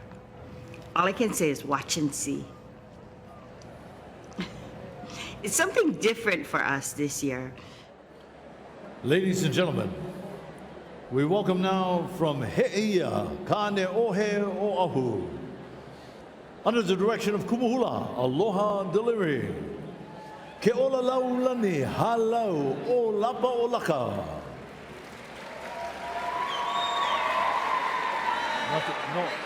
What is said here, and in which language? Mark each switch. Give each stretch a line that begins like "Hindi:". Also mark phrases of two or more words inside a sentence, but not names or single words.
English: All I can say is watch and see. It's something different for us this year. Ladies and gentlemen, we welcome now from He'eia, Kane Ohe Oahu, under the direction of Kumuhula, Aloha Delivery.
Hawaiian: Ke ola laulani halau o lapa o laka.
English: No.